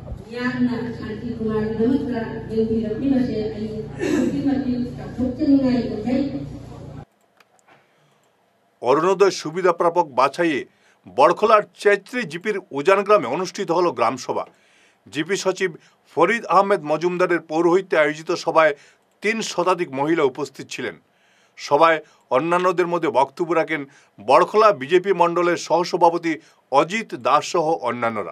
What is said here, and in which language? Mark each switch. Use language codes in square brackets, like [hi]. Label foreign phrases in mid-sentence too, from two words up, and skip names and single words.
[mni] ꯌꯥꯝꯅ ꯁꯥꯟꯇꯤ ꯅꯨꯡꯉꯥꯏꯒꯤꯗꯃꯛꯇ ꯌꯦꯡꯕꯤꯔꯛꯂꯤꯕꯁꯦ ꯑꯩ ꯑꯗꯨꯛꯀꯤ ꯃꯇꯤꯛ ꯆꯥꯎꯊꯣꯛꯆꯅꯤꯡꯉꯥꯏ ꯑꯣꯏꯖꯩ। [bn] অরুণোদয় সুবিধা প্রাপক বাছাইয়ে বড়খোলার চেত্রী জিপির উজান গ্রামে অনুষ্ঠিত হল গ্রামসভা। জিপি সচিব ফরিদ আহমেদ মজুমদারের পৌরোহিত্যে আয়োজিত সভায় ৩ শতাধিক মহিলা উপস্থিত ছিলেন। সভায় অন্যান্যদের মধ্যে বক্তব্য রাখেন বড়খোলা বিজেপি মণ্ডলের সহসভাপতি অজিত দাস সহ অন্যান্যরা।